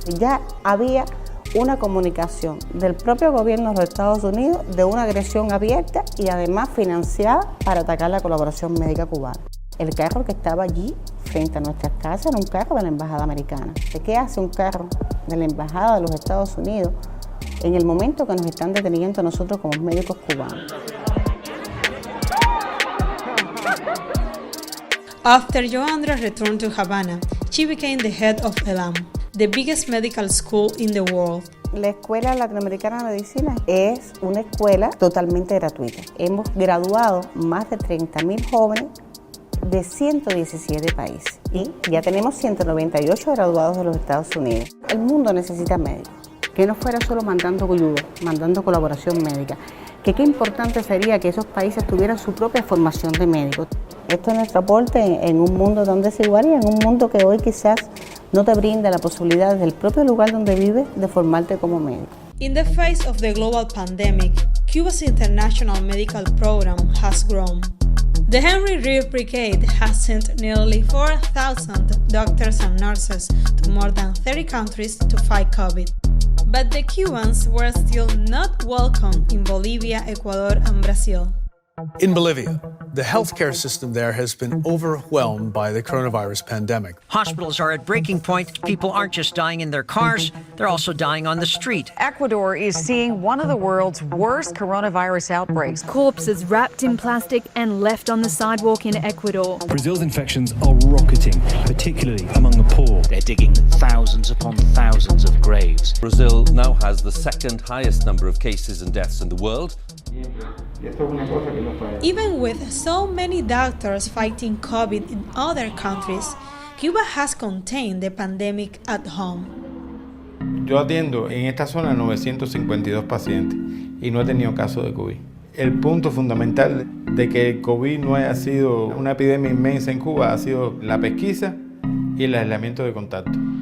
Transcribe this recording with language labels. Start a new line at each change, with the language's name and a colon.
Spanish: Ya había una comunicación del propio gobierno de los Estados Unidos de una agresión abierta y además financiada para atacar la colaboración médica cubana. El carro que estaba allí frente a nuestras casas era un carro de la Embajada Americana. ¿Qué hace un carro de la Embajada de los Estados Unidos en el momento que nos están deteniendo a nosotros como médicos cubanos?
English: After Joandra returned to Havana, she became the head of ELAM, the biggest medical school in the world.
Spanish: La Escuela Latinoamericana de Medicina es una escuela totalmente gratuita. Hemos graduado más de 30.000 jóvenes de 117 países y ya tenemos 198 graduados de los Estados Unidos. El mundo necesita médicos, que no fuera solo mandando ayuda, mandando colaboración médica, que qué importante sería que esos países tuvieran su propia formación de médicos. Esto es nuestro aporte en un mundo tan desigual y en un mundo que hoy quizás no te brinda la posibilidad desde el propio lugar donde vives de formarte como médico.
English: In the face of the global pandemic, Cuba's international medical program has grown. The Henry Reeve Brigade has sent nearly 4,000 doctors and nurses to more than 30 countries to fight COVID. But the Cubans were still not welcome in Bolivia, Ecuador, and Brazil. In Bolivia, the healthcare system there has been overwhelmed by the coronavirus pandemic. Hospitals are at breaking point. People aren't just dying in their cars, they're also dying on the street. Ecuador is seeing one of the world's worst coronavirus outbreaks. Corpses wrapped in plastic and left on the sidewalk in Ecuador. Brazil's infections are rocketing, particularly among the poor. They're digging thousands upon thousands of graves. Brazil now has the second highest number of cases and deaths in the world. Even with so many doctors fighting COVID in other countries, Cuba has contained the pandemic at home.
Spanish: Yo atiendo en esta zona 952 pacientes y no he tenido caso de COVID. El punto fundamental de que el COVID no haya sido una epidemia inmensa en Cuba ha sido la pesquisa y el aislamiento de contacto.